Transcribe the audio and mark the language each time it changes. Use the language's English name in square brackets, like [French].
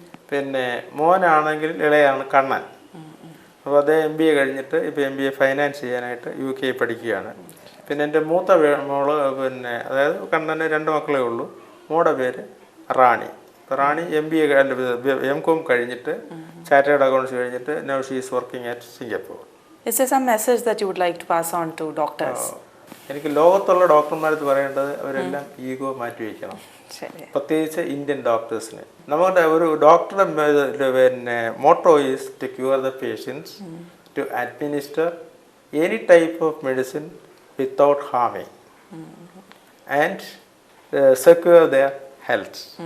[Malayalam] പിന്നെ മോനാണെങ്കിൽ ഇളയാണ് കണ്ണൻ. അപ്പോൾ അദ്ദേഹം MBA കഴിഞ്ഞിട്ട് ഇപ്പോൾ MBA ഫൈനാൻസ് ചെയ്യാനായിട്ട് UK പഠിക്കുകയാണ്. പിന്നെ എൻ്റെ മൂത്ത മോള് അതായത് കണ്ണന് 2 മക്കളേ ഉള്ളൂ. മോളുടെ പേര് റാണി. റാണി MBA MCOM കഴിഞ്ഞിട്ട് ചാർട്ടേഡ് അക്കൗണ്ട്സ് കഴിഞ്ഞിട്ട് [English] Now she is working at Singapore. Is there some message that you would like to pass on to doctors? [Malayalam] എനിക്ക് ലോകത്തുള്ള ഡോക്ടർമാരടുത്ത് പറയേണ്ടത് അവരെല്ലാം ഈഗോ മാറ്റി വയ്ക്കണം, പ്രത്യേകിച്ച് ഇന്ത്യൻ ഡോക്ടേഴ്സിന്. നമ്മുടെ ഒരു ഡോക്ടറുടെ [English] Motto is to cure the patients, to administer any type of medicine without ഹാമിങ് and secure there health.